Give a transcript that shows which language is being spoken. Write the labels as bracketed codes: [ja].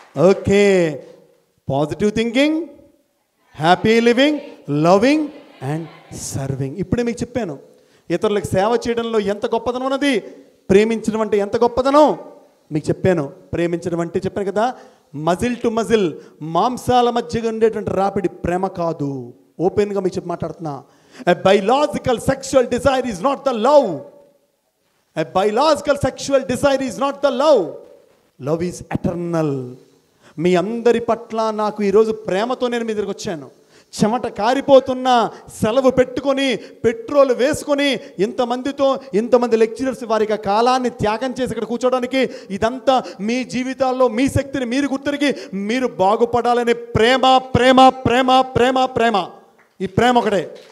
[en] Okay, positive thinking, happy living, loving and serving. [te] ఇప్పుడే మీకు చెప్పాను ఇతరులకు సేవ చేయడంలో ఎంత గొప్పదనం ఉన్నది, ప్రేమించడం అంటే ఎంత గొప్పదనం మీకు చెప్పాను. ప్రేమించడం అంటే చెప్పాను కదా, [en] muscle to muscle, [te] మాంసాల మధ్యగా ఉండేటువంటి రాపిడి ప్రేమ కాదు. ఓపెన్గా మీకు చెప్పి మాట్లాడుతున్నా. [en] A biological sexual desire is not the love. A biological sexual desire is not the love. Love is eternal. [te] మీ అందరి పట్ల నాకు ఈరోజు ప్రేమతో నేను మీ దగ్గరికి వచ్చాను. చెమట కారిపోతున్నా, సెలవు పెట్టుకొని, పెట్రోల్ వేసుకొని, ఇంతమంది లెక్చరర్స్ వారికి కాలాన్ని త్యాగం చేసి ఇక్కడ కూర్చోడానికి, ఇదంతా మీ జీవితాల్లో మీ శక్తిని మీరు గుర్తిరిగి మీరు బాగుపడాలనే ప్రేమ ప్రేమ ప్రేమ ప్రేమ ప్రేమ. ఈ ప్రేమ ఒకటే.